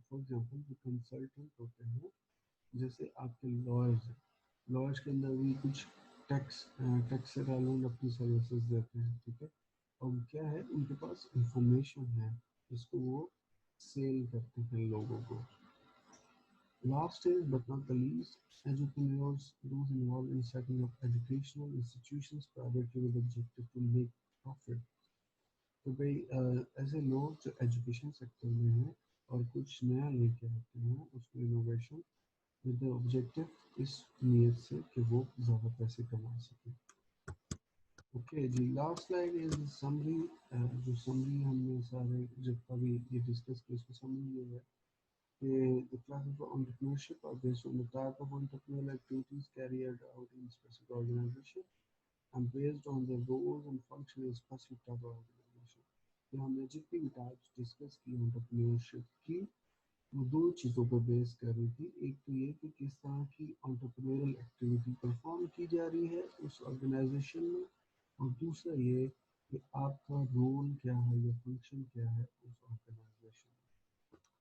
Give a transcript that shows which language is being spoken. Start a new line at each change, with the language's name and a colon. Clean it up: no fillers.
Urdu: For example جو consultant ہوتے ہیں، جیسے آپ کے لائرز ہیں، لائرز کے اندر بھی کچھ ٹیکس سے ریلیونٹ اپنی سروسز دیتے ہیں. ٹھیک ہے. اور کیا ہے ان کے پاس انفارمیشن ہے جس کو وہ سیل کرتے ہیں لوگوں کو.
English: Last is but not the least, entrepreneurs, those involved in setting up educational institutions privately with the objective to make profit.
Urdu: تو بھائی ایسے لوگ جو ایجوکیشن سیکٹر میں ہیں اور کچھ نیا لے کے آتے ہیں اس میں انوویشن
English: with the objective,
Urdu: اس نیت سے کہ وہ زیادہ پیسے کما سکیں.
English: Okay جی، last line is summary.
Urdu: جو سمری ہم نے سارے جب کبھی یہ ڈسکس کی اس کو سمری یہ ہے کہ
English: the classes for entrepreneurship are based on the type of entrepreneurial activities carried out in specific organization and based on the roles and functions in specific type of organization.
Urdu: کہ ہم نے جتنی بھی ٹائپس ڈسکس کی entrepreneurship کی وہ دو چیزوں پہ بیس کر رہی تھی. ایک تو یہ کہ کس طرح کی انٹرپرینورل ایکٹیویٹی پرفارم کی جا رہی ہے اس آرگنائزیشن میں، اور دوسرا یہ کہ آپ کا رول کیا ہے یا فنکشن کیا ہے اس آرگنائزیشن میں.